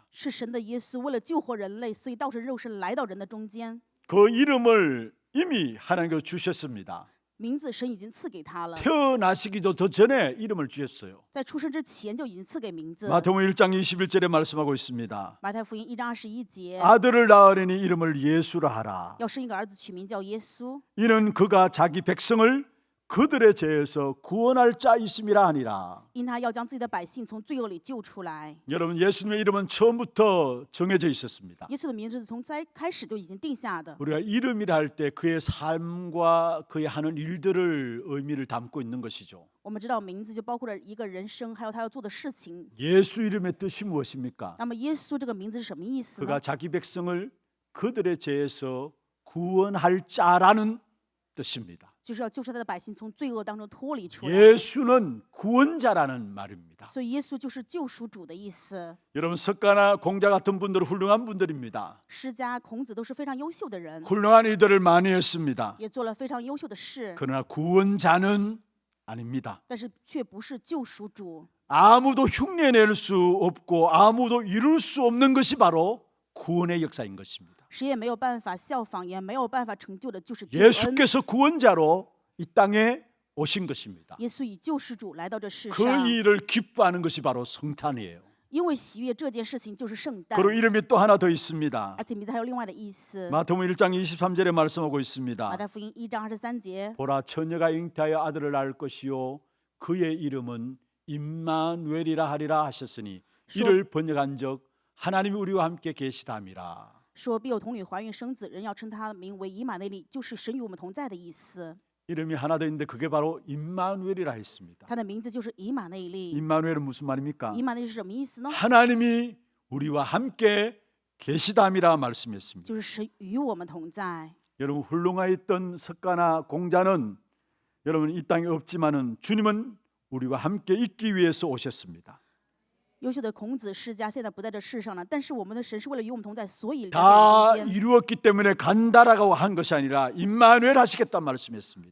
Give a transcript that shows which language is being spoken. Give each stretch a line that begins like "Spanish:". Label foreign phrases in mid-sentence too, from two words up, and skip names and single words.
Chinese: 是神的耶稣为了救活人类，所以道成肉身来到人的中间。
Korean: 그 이름을 이미 하나님께서 주셨습니다.
Chinese: 名字神已经赐给他了，
Korean: 태어나시기도 더 전에 이름을 주셨어요.
Chinese: 在出生之前就已经赐给名字。
Korean: 마태복음 1장 21절에 말씀하고 있습니다.
Chinese: 马太福音1章21节，
Korean: 아들을 낳으려니 이름을 예수라 하라.
Chinese: 要生一个儿子，取名叫耶稣，
Korean: 이는 그가 자기 백성을 그들의 죄에서 구원할 자이심이라 하니라.
Chinese: 因他要将自己的百姓从罪恶里救出来。
Korean: 여러분, 예수님의 이름은 처음부터 정해져 있었습니다.
Chinese: 耶稣的名字是从开始就已经定下的。
Korean: 우리가 이름이라 할 때 그의 삶과 그의 하는 일들을 의미를 담고 있는 것이죠.
Chinese: 我们知道名字就包括了一个人生，还有他要做的事情。
Korean: 예수 이름의 뜻이 무엇입니까?
Chinese: 那么耶稣这个名字是什么意思
Korean: 그가
Chinese: 呢？
Korean: 자기 백성을 그들의 죄에서 구원할 자라는 뜻입니다.
Chinese: 就是要救出他的百姓从罪恶当中脱离出来。
Korean: 예수는 구원자라는 말입니다.
Chinese: 所以耶稣就是救赎主的意思。
Korean: 여러분, 석가나 공자 같은 분들은 훌륭한 분들입니다.
Chinese: 释迦、孔子都是非常优秀的人，
Korean: 훌륭한 일들을 많이 했습니다.
Chinese: 也做了非常优秀的事，
Korean: 그러나 구원자는 아닙니다.
Chinese: 但是却不是救赎主。
Korean: 아무도 흉내낼 수 없고 아무도 이룰 수 없는 것이 바로 구원의 역사인 것입니다.
Chinese: 谁也没有办法效仿，也没有办法成就的，就是救恩。
Korean: 예수께서 구원자로 이 땅에 오신 것입니다.
Chinese: 耶稣以救世主来到这世
Korean: 그
Chinese: 上，
Korean: 일을 기뻐하는 것이 바로 성탄이에요.
Chinese: 因为喜悦这件事情就是圣诞，
Korean: 그리고 이름이 또 하나 더 있습니다.
Chinese: 而且名字还有另外的意思。
Korean: 마태복음 1장 23절에 말씀하고 있습니다.
Chinese: 马太福音1章23节，
Korean: 보라, 처녀가 잉태하여 아들을 낳을 것이요 그의 이름은 임마누엘이라 하리라 하셨으니 이를 번역한적 하나님이 우리와 함께 계시다미라.
Chinese: 说必有童女怀孕生子，人要称他名为以马内利，就是神与我们同在的意思。
Korean: 이름이 하나 더 있는데 그게 바로 임마누엘이라 했습니다.
Chinese: 他的名字就是以马内利。
Korean: 임마누엘은 무슨 말입니까?
Chinese: 以马内利是什么意思呢？
Korean: 하나님이 우리와 함께 계시담이라 말씀했습니다.
Chinese: 就是神与我们同在。
Korean: 여러분 훌륭하였던 석가나 공자는 여러분 이 땅에 없지만은 주님은 우리와 함께 있기 위해서 오셨습니다.
Chinese: 优秀的孔子、释迦现在不在这世上了，但是我们的神是为了与我们同在，所以来
Korean: 다
Chinese: 到人间，
Korean: 이루었기 때문에 간다라고 한 것이 아니라 임마누엘 하시겠다 말씀했습니다.